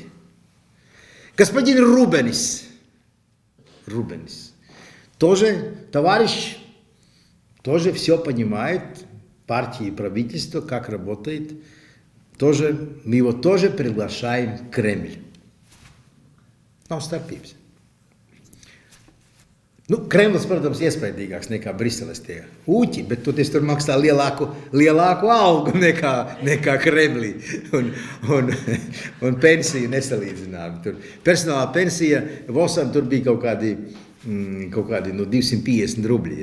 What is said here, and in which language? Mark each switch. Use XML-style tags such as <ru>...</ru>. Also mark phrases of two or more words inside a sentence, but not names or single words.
<ru>Господин Рубенис, тоже товарищ, тоже все понимает, партия и правительство, как работает, тоже, мы его тоже приглашаем в Кремль.</ru> <lv>Nav starpības. Nu, Kremlis, protams, iespaidīgāks nekā Briseles tie ūķi, bet toties tur maksā lielāku algu nekā Kremlī. Un pensija nesalīdzinām. Tur personālā pensija Vosam tur bija kaut kādi 250 rubļi.</lv>